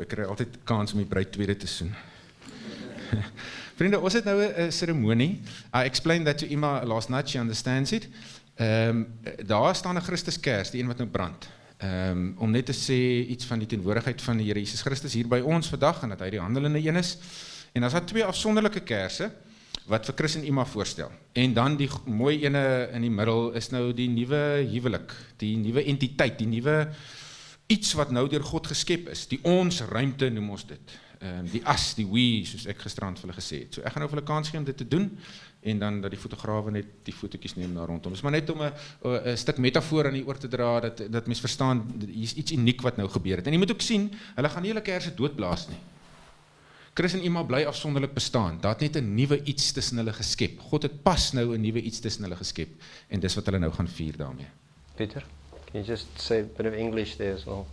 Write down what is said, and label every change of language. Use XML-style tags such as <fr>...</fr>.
<af>Ek kry altyd kans om die bruid tweede te soen. Vriende, ons het nou 'n seremonie.</af> <en>I explained that to Ima last night, she understands it.</en> <af>Daar staan 'n Christuskers, die een wat nou brand. Om net te sê iets van die teenwoordigheid van die Here Jesus Christus hier by ons vandag, en dat hy die handelende een is. En dan is daar 2 afsonderlike kerse, wat vir Chris en Ima voorstel. En dan die mooi ene in die middel is nou die nuwe huwelik, die nuwe entiteit, die nuwe iets wat nou deur God geskep is, die ons ruimte noem ons dit, die as, die we, soos ek gisterand vir hulle gesê het. So ek gaan nou vir hulle kans gee om dit te doen, en dan dat die fotograwe net die fotootjies neem daar rondom. Dis maar net om 'n stuk metafoor aan die oor te dra, dat mens verstaan, hier is iets uniek wat nou gebeur het. En jy moet ook sien, hulle gaan nie hulle kerse doodblaas nie. Chris en Ima bly afsonderlik bestaan. Daar het net 'n nuwe iets tussen hulle geskep. God het pas nou 'n nuwe iets tussen hulle geskep. En dis wat hulle nou gaan vier daarmee.</af> <en>Peter, can you just say a bit of English there as well?</en>